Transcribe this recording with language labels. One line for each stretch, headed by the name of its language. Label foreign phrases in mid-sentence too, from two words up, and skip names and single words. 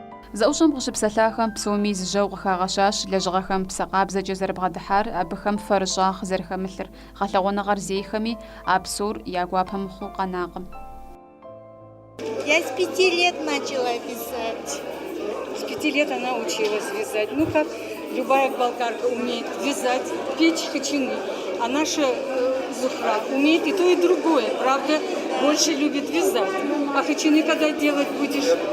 Kabardian: Зэӏущӏэм къыщыпсэлъахэм псоми зыжьэу къыхагъэщащ лэжьыгъэхэм псэ къабзэкӏэ зэрыбгъэдыхьар, абыхэм фэрыщӏагъ зэрыхэмылъыр, гъэлъэгъуэныгъэр зейхэми а псор я гуапэ мыхъуу къэнакъым.
Russian: Я с 5 лет начала вязать. С 5 лет она училась вязать. Ну, как любая болгарка умеет вязать, печь хачины. А наша Зухра умеет и то, и другое. Правда, больше любит вязать. А хачины когда делать будешь?